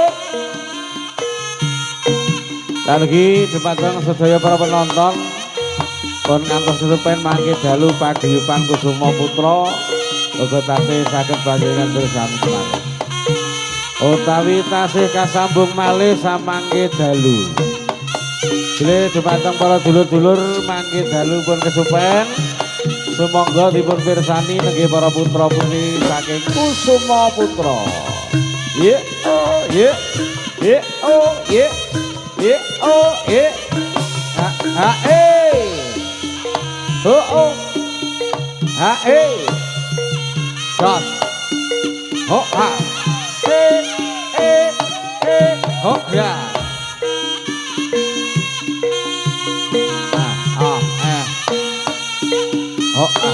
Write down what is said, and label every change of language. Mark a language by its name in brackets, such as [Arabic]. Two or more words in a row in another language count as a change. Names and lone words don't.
[Javanese] Lagi dumateng sedaya para penonton pun ngantos kesupen mangke dalu paguyuban Kusuma Putra uga tasih saged panjenengan bersami semangat. Utawi tasih kasambung malih samangke dalu. Bilih dumateng para dulur-dulur mangke dalu pun kesupen sumangga dipun pirsani nenggih para putra-putri saking Kusuma Putra. Ye oh ye ye oh ye ye oh ye ha ha oh oh ha sos ho ha ho ya ho